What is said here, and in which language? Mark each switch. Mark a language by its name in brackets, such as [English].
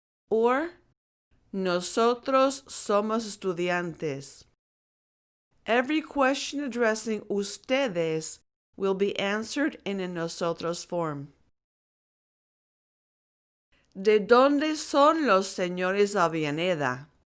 [Spanish] Or, nosotros somos estudiantes. [English] Every question addressing ustedes will be answered in a nosotros form. [Spanish] ¿De dónde son los señores Avellaneda?